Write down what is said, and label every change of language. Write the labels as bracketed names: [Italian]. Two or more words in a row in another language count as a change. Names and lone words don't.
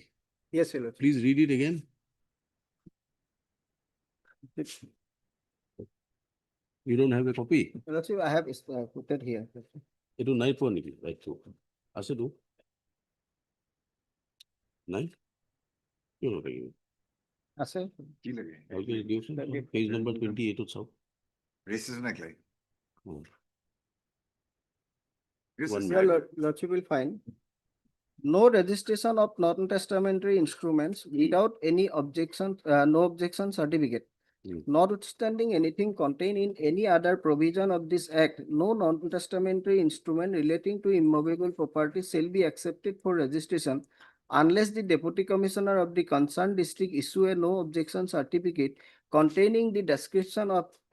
[English] Yes, Your Lordship. Please read it again. You don't have a copy? Your Lordship, I have put it here. [Assamese] It নাই পোৱা নেকি? [English] Right, so. [Assamese] আছেতো? নাই? কিয় নাথাকিব? আছে? কি লাগে? ভালকে দিয়কচোন। [English] Page number 28 [Assamese] ত চাওক। Registration Act লাগে? Hmm. [English] Yes, One yes, Your I- Lordship will find no registration of non-testamentary instruments without any objection, no objection certificate Notwithstanding anything contained in any other provision of this act, no non-testamentary instrument relating to immovable property shall be accepted for registration unless the Deputy Commissioner of the concerned district issue a no objection certificate containing the description of